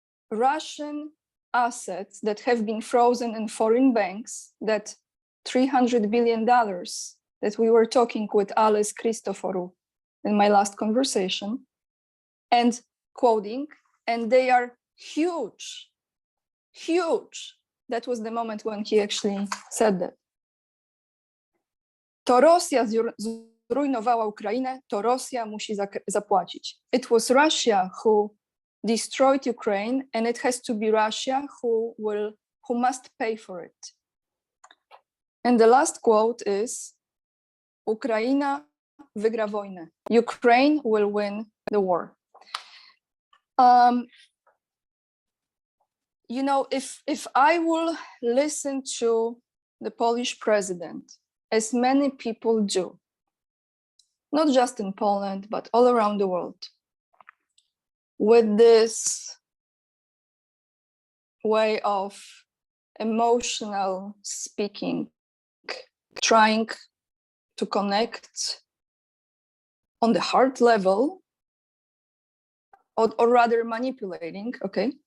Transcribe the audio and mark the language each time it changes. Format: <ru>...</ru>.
<en>Russian assets that have been frozen in foreign banks, that $300 billion that we were talking with Alice Christoforou in my last conversation, and quoting, and they are huge, huge. That was the moment when he actually said that.</en> <pl>To Rosja zrujnowała Ukrainę, to Rosja musi zapłacić.</pl> <en>It was Russia who destroyed Ukraine, and it has to be Russia who must pay for it. And the last quote is,</en> <pl>Ukraina wygra wojnę.</pl> <en>Ukraine will win the war. You know, if I will listen to the Polish president, as many people do, not just in Poland, but all around the world, with this way of emotional speaking, trying to connect on the heart level, or rather manipulating, okay?</en>